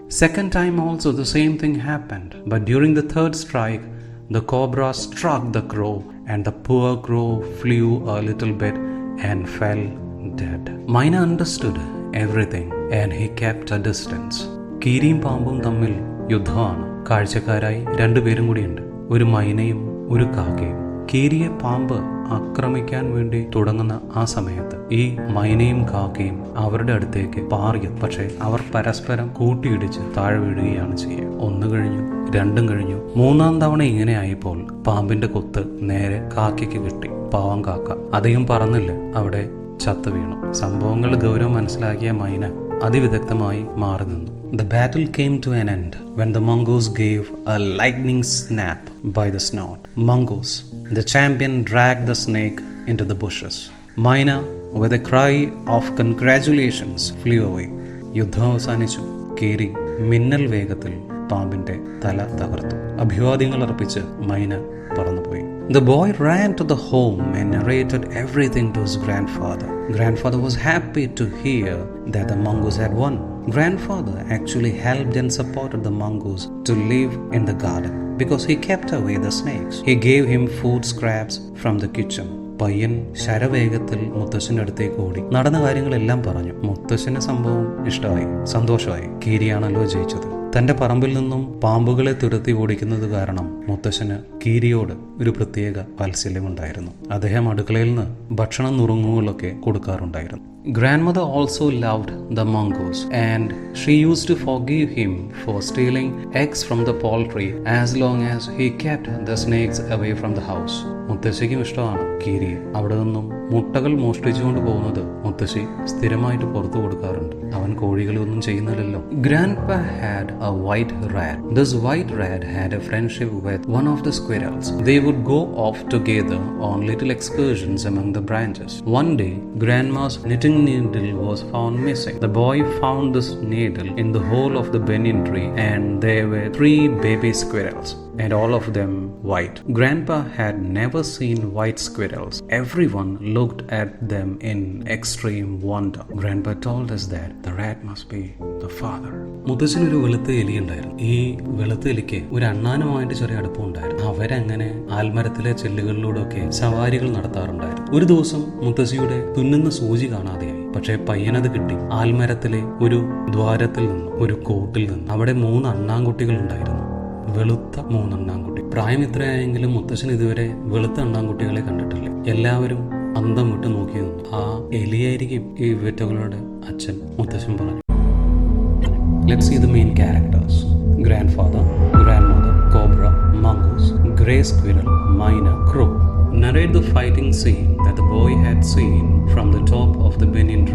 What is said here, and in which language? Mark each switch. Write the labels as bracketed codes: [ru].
[en] Second time also the same thing happened, but during the third strike, the cobra struck the crow and the poor crow flew a little bit and fell dead. Myna understood everything and he kept a distance. [ml] കീരിയും പാമ്പും തമ്മിൽ യുദ്ധമാണ്. കാഴ്ചക്കാരായി 2 പേരും കൂടിയുണ്ട്, ഒരു മൈനയും ഒരു കാക്കയും. കീരിയെ പാമ്പ് ആക്രമിക്കാൻ വേണ്ടി തുടങ്ങുന്ന ആ സമയത്ത് ഈ മൈനയും കാക്കയും അവരുടെ അടുത്തേക്ക് പാറിയത്. പക്ഷേ അവർ പരസ്പരം കൂട്ടിയിടിച്ച് താഴെ വീഴുകയാണ് ചെയ്യുക. 1 കഴിഞ്ഞു, 2 കഴിഞ്ഞു, 3-ാം തവണ ഇങ്ങനെ ആയപ്പോൾ പാമ്പിന്റെ കൊത്ത് നേരെ കാക്കയ്ക്ക് കിട്ടി. പാവം കാക്ക അധികം പറന്നില്ല, അവിടെ ചത്തു വീണു. സംഭവങ്ങൾ ഗൗരവം മനസ്സിലാക്കിയ മൈന അതിവിദഗ്ധമായി മാറി നിന്നു. [en] The battle came to an end when the mongoose gave a lightning snap by the snout. Mongoose, the champion, dragged the snake into the bushes. Myna, with a cry of congratulations, flew away. [ml] യുദ്ധം അവസാനിച്ചു. കീരി മിന്നൽ വേഗത്തിൽ പാമ്പിന്റെ തല തകർത്തു. അഭിവാദ്യങ്ങൾ അർപ്പിച്ച് മൈന പറന്നുപോയി. [en] The boy ran to the home and narrated everything to his grandfather. Grandfather was happy to hear that the mongoose had won. Grandfather actually helped and supported the mongoose to live in the garden because he kept away the snakes. He gave him food scraps from the kitchen. [ml] പയ്യൻ ശരവേഗത്തിൽ മുത്തശ്ശൻ്റെ അടുത്തേക്ക് ഓടി നടന്ന കാര്യങ്ങളെല്ലാം പറഞ്ഞു. മുത്തശ്ശന് സംഭവം ഇഷ്ടമായി, സന്തോഷമായി. കീരിയാണല്ലോ ജയിച്ചത്. തന്റെ പറമ്പിൽ നിന്നും പാമ്പുകളെ തുരത്തി ഓടിക്കുന്നത് കാരണം മുത്തശ്ശന് കീരിയോട് ഒരു പ്രത്യേക വാത്സല്യമുണ്ടായിരുന്നു. അദ്ദേഹം അടുക്കളയിൽ നിന്ന് ഭക്ഷണം നുറുങ്ങുകളൊക്കെ കൊടുക്കാറുണ്ടായിരുന്നു. [en] Grandmother also loved the mongoose and she used to forgive him for stealing eggs from the poultry as long as he kept the snakes away from the house. [ml] മുത്തശ്ശിക്കും ഇഷ്ടമാണ് കീരിയെ. അവിടെ നിന്നും മുട്ടകൾ മോഷ്ടിച്ചുകൊണ്ട് പോകുന്നത് മുത്തശ്ശി സ്ഥിരമായിട്ട് പുറത്തു കൊടുക്കാറുണ്ട്. അവൻ കോഴികളൊന്നും ചെയ്യുന്നില്ലല്ലോ. [en] Grandpa had a white rat. This white rat had a friendship with one of the squirrels. They would go off together on little excursions among the branches. One day, Grandma's knitting needle was found missing. The boy found this needle in the hole of the banyan tree and there were 3 baby squirrels and all of them white. Grandpa had never seen white squirrels. Everyone looked at them in extreme wonder. Grandpa told us that the rat must be the father. [ml] മുത്തശ്ശനൊരു വെളുത്ത എലി ഉണ്ടായിരുന്നു. ഈ വെളുത്ത എലിക്ക് ഒരു അണ്ണാനുമായിട്ട് ചെറിയ അടുപ്പമുണ്ടായിരുന്നു. അവരങ്ങനെ ആൽമരത്തിലെ ചെല്ലുകളിലൂടെയൊക്കെ സവാരികൾ നടത്താറുണ്ടായിരുന്നു. ഒരു ദിവസം മുത്തശ്ശിയുടെ തുന്നുന്ന സൂചി കാണാതെയായി. പക്ഷേ പയ്യനത് കിട്ടി. ആൽമരത്തിലെ ഒരു ദ്വാരത്തിൽ നിന്ന്, ഒരു കോട്ടിൽ നിന്ന്. അവിടെ 3 അണ്ണാൻകുട്ടികൾ ഉണ്ടായിരുന്നു. വെളുത്ത 3 അണ്ണാൻകുട്ടി. പ്രായം ഇത്രയായെങ്കിലും മുത്തശ്ശൻ ഇതുവരെ വെളുത്ത അണ്ണാൻകുട്ടികളെ കണ്ടിട്ടില്ല. എല്ലാവരും അന്തം വിട്ട് നോക്കി നിന്നു. ആ എലിയായിരിക്കും ഈ ഇവറ്റകളുടെ അച്ഛൻ, മുത്തശ്ശൻ പറഞ്ഞു. [en] Let's see the main characters. Grandfather, grandmother, cobra, mongoose, grey squirrel, myna, crow. Narrate the fighting scene that the boy had seen from the top of the banyan